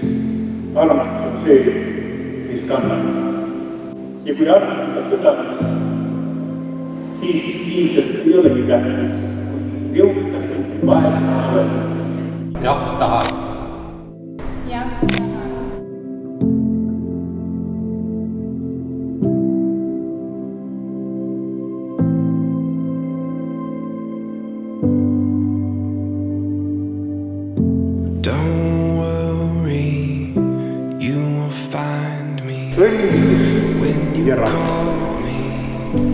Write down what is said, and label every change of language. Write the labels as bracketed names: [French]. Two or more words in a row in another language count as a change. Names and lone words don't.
[Estonian] Armastus on see, mis kannab. Ja kui armastus on südames, siis ilmselt ei olegi tähtis. Jõutab vahel. Jah, tahan. Jah, tahan. [English] Don't worry, you will find me when you call me.